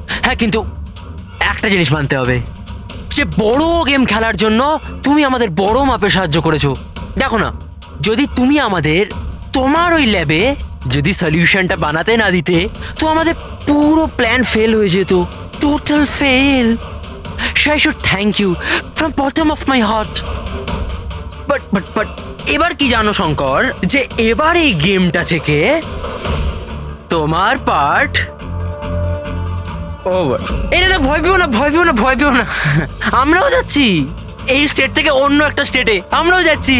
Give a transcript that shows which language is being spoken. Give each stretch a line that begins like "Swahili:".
Bangla: হ্যাঁ কিন্তু একটা জিনিস মানতে হবে, যে বড় গেম খেলার জন্য তুমি আমাদের বড় মাপে সাহায্য করেছো। দেখো না যদি তুমি আমাদের তোমার ওই ল্যাবে যদি সলিউশনটা বানাতে না দিতে তো আমাদের পুরো প্ল্যান ফেল হয়ে যেত, total fail.
English: I should thank you from bottom of my heart.
Bangla: But এবার কি জানো শঙ্কর, যে এবার এই গেমটা থেকে তোমার পার্ট ওভার। না ভয় পেও না, ভয় পেও না, ভয় পেও না। আমরাও যাচ্ছি এই স্টেট থেকে অন্য একটা স্টেটে, আমরাও যাচ্ছি।